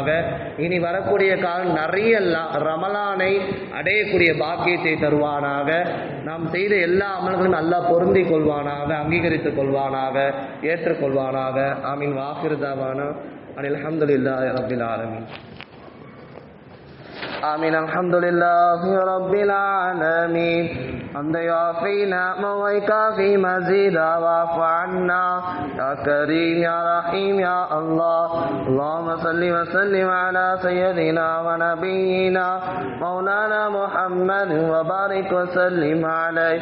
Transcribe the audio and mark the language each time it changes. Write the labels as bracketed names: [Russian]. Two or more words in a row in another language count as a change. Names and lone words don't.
[Tamil] இனி வரக்கூடிய காலம் நிறைய ரமலானை அடையக்கூடிய பாக்கியத்தை தருவானாக. நாம் செய்த எல்லா அமல்களும் அல்லாஹ் பொருந்தி கொள்வானாக, அங்கீகரித்துக் கொள்வானாக, ஏற்றுக்கொள்வானாக. ஆமீன். [Arabic] وآخر دعوانا الحمد لله رب العالمين. آمين. الحمد لله رب العالمين. حمد يوافي نعمه ويكافي مزيدا واعف عنا يا كريم يا رحيم يا الله. اللهم صل وسلم على سيدنا ونبينا مولانا محمد وبارك وسلم عليه.